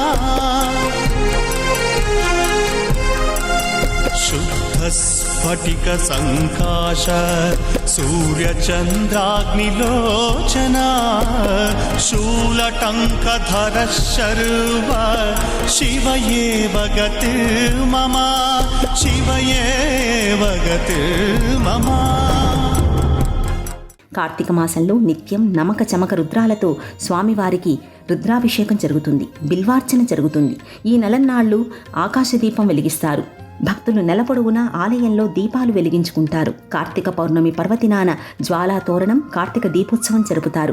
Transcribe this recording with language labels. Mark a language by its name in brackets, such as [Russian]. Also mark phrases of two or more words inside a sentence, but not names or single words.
[Sanskrit] शुद्धस्फटिकसङ्काश सूर्यचन्द्राग्निलोचना शूलटङ्कधरः शर्व शिवये भगत् मम शिवये भगत् मम. [Telugu] కార్తీక మాసంలో నిత్యం నమక చమక రుద్రాలతో స్వామివారికి రుద్రాభిషేకం జరుగుతుంది. బిల్వార్చన జరుగుతుంది. ఈ నెలన్నాళ్లు ఆకాశదీపం వెలిగిస్తారు. భక్తులు నెలపొడవునా ఆలయంలో దీపాలు వెలిగించుకుంటారు. కార్తీక పౌర్ణమి పర్వదినాన జ్వాలా తోరణం కార్తీక దీపోత్సవం జరుపుతారు.